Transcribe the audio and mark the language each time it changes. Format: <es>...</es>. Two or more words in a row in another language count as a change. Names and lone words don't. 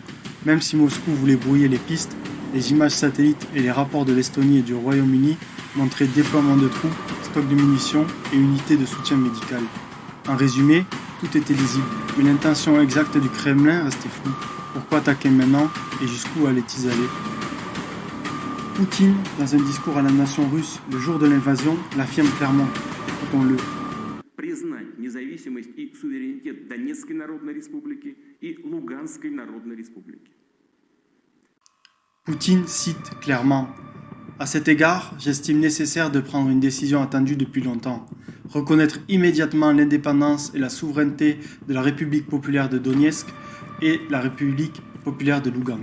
<fr>Même si Moscou voulait brouiller les pistes, les images satellites et les rapports de l'Estonie et du Royaume-Uni montraient déploiement de troupes, stocks de munitions et unités de soutien médical. En résumé, tout était lisible, mais l'intention exacte du Kremlin restait floue. Pourquoi attaquer maintenant et jusqu'où allait-il aller? Poutine, dans un discours à la nation russe le jour de l'invasion, l'affirme clairement. Écoutons-le.</fr> <ru>Признать независимость и суверенитет Донецкой Народной Республики и Луганской Народной Республики.</ru> <fr>Poutine cite clairement: « À cet égard, j'estime nécessaire de prendre une décision attendue depuis longtemps, reconnaître immédiatement l'indépendance et la souveraineté de la République populaire de Donetsk et la République populaire de Lugansk.</fr>